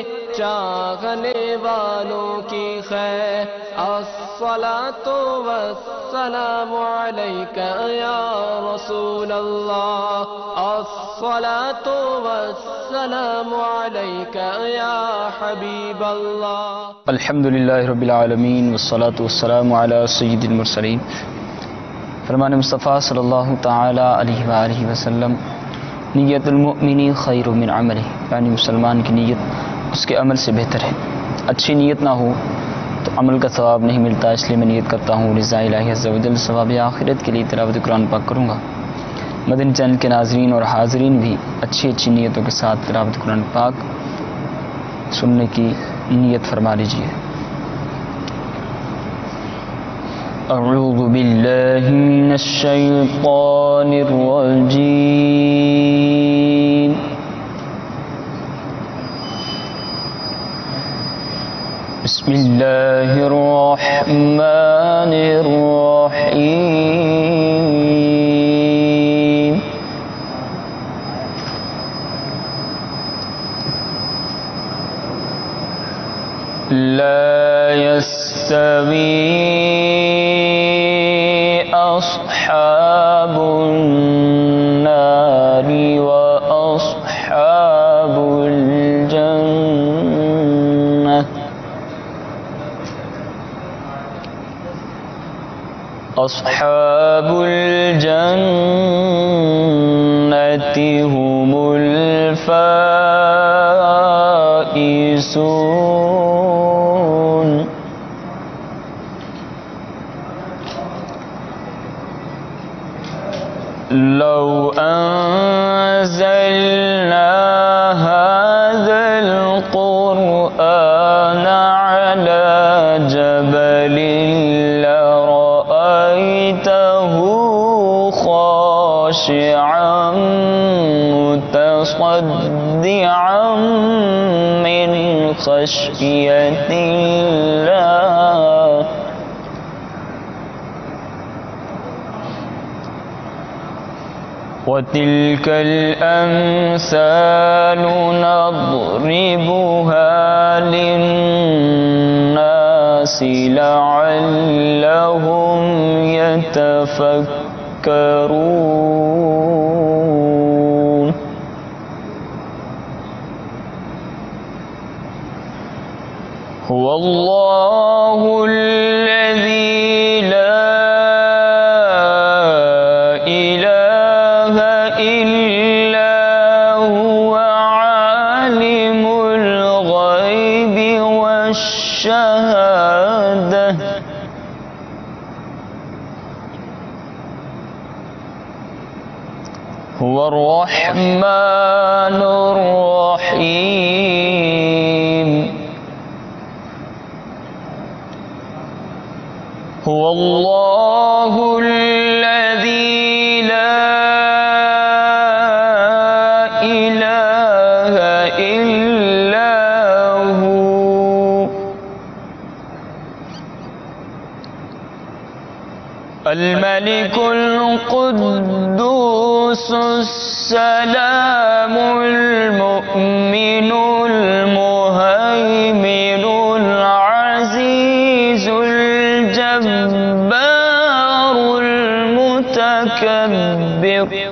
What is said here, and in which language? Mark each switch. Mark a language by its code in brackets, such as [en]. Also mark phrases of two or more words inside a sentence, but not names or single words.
[ur] چاہنے والوں کی خیر. [ar] الصلاة والسلام عليك يا رسول الله، الصلاة والسلام عليك يا حبيب الله. الحمد لله رب العالمين والصلاة والسلام على سيد المرسلين. [ur] فرمان مصطفیٰ [ar] صلى الله تعالى عليه وآله وسلم، نية المؤمن خير من عمله, [ur] یعنی مسلمان کی نیت اس کے عمل سے بہتر ہے. اچھی نیت نہ ہو تو عمل کا ثواب نہیں ملتا. اس لیے میں نیت کرتا ہوں رضائے الٰہی [ar] عز وجل [ur] ثواب آخرت کے لیے تلاوت قرآن پاک کروں گا. مدنی چینل کے ناظرین اور حاضرین بھی اچھی اچھی نیتوں کے ساتھ تلاوت قرآن پاک سننے کی نیت فرما لیجیے. [ar] أعوذ بالله من الشيطان الرجيم. بسم الله الرحمن الرحيم. لا يستوي أصحاب النار وأصحاب الجنة، أصحاب الجنة هم الفائزون. لو أنزلنا هذا القرآن على جبل لرأيته خاشعا متصدعا من خشية الله. وتلك الأمثال نضربها للناس لعلهم يتفكرون. هو الله الذي لا إله إلا هو عالم الغيب والشهادة، هو الرحمن الرحيم. هو الله الذي لا إله إلا هو, الملك القدوس السلام المؤمن المهيمن العزيز الجبار المتكبر.